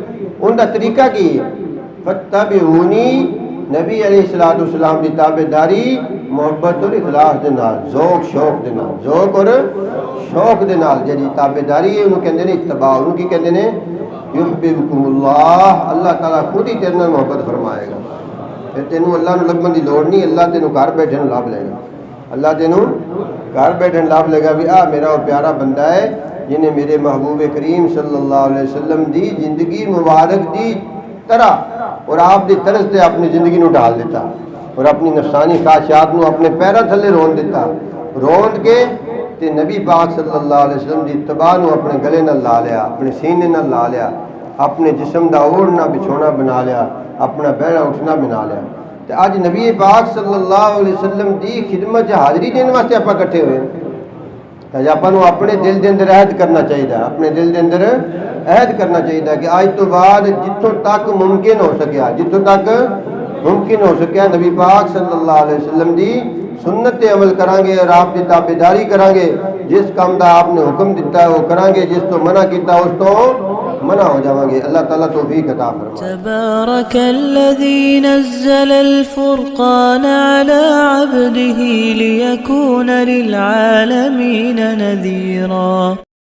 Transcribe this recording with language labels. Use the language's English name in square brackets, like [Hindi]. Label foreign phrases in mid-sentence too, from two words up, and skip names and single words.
[Punjabi] ان کا طریقہ کی ہے فَاتَّبِعُونِی، نبی [Arabic] علیہ الصلوۃ والسلام [Punjabi] کی تابعداری محبت اور اخلاص دے نال، ذوق شوق دے نال، ذوق اور شوق دے نال جڑی تابعداری ہے انہوں کہندے نے اتباع، انہوں کی کہندے نے [Arabic] یحببکم اللہ، [Punjabi] اللہ تعالیٰ خود ہی تیرے نال محبت فرمائے گا، پھر تینوں اللہ نو لبن دی لوڑ نہیں، اللہ تینوں گھر بیٹھے نو لب لے گا، اللہ تینوں گھر بیٹھے لب لے گا بھی آ میرا وہ پیارا بندہ ہے جنہیں میرے محبوب کریم [Arabic] صلی اللہ علیہ وسلم [Punjabi] دی زندگی مبارک دی طرح اور آپ دی طرز سے اپنی زندگی نو ڈال دیتا اور اپنی نفسانی خواہشات نو اپنے پیروں تھلے رون دیتا، روند کے تے نبی پاک [Arabic] صلی اللہ علیہ وسلم [Punjabi] دی اتباع نو اپنے گلے نال لا لیا، اپنے سینے نال لا لیا، اپنے جسم دا اوڑھنا بچھونا بنا لیا، اپنا بیٹھنا اٹھنا بنا لیا۔ تے اج نبی پاک [Arabic] صلی اللہ علیہ وسلم [Punjabi] دی خدمت حاضری دین واسطے آپ کٹھے ہوئے ہیں، آپ اپنے دل دے اندر عہد کرنا چاہیے، اپنے دل دے اندر عہد کرنا چاہیے کہ آج تو بعد جتوں تک ممکن ہو سکیا، جتوں تک ممکن ہو سکیا نبی پاک [Arabic] صلی اللہ علیہ وسلم [Punjabi] دی سنت تے عمل کران گے اور آپ کی تابعداری کران گے، جس کام دا آپ نے حکم دیتا ہے وہ کریں گے، جس تو منع کیتا اس تو منع ہو جاؤں گے۔ [Urdu] اللہ تعالیٰ توفیق عطا فرمائے۔ [Arabic] تبارك الذي نزل الفرقان على عبده ليكون للعالمين نذيرا۔